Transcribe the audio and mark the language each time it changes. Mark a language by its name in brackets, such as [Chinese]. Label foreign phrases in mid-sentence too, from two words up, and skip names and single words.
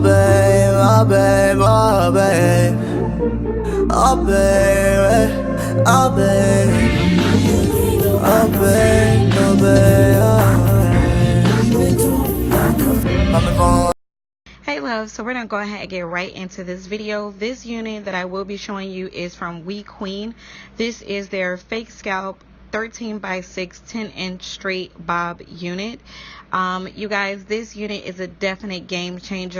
[English] babe, oh babe, oh babe, oh babe, oh babe, oh babe, oh babe, oh babe. Hey love, so we're gonna go ahead and get right into this video. This unit that I will be showing you is from WeQueen. This is their fake scalp 13 by 6 10-inch straight bob unit. You guys, this unit is a definite game changer.